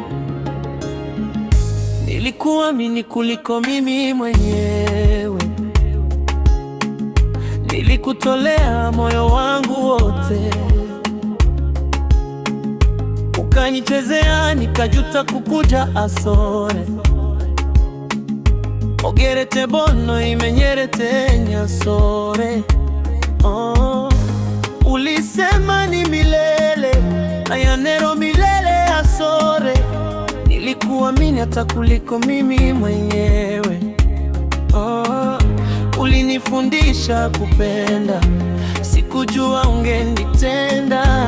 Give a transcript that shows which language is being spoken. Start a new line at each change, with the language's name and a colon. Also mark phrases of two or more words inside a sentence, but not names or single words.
Swahili: Nilikuamini kuliko mimi mwenyewe, nilikutolea moyo wangu wote, ukanichezea nikajuta kukuja asore.
Gusii: Ogerete bono imenyerete nyasore. Oh.
Swahili: Ulisema ni milele,
Gusii: ayanero milele asore.
Swahili: Nilikuamini hata kuliko mimi mwenyewe. Oh. Ulinifundisha kupenda, sikujua ungenitenda.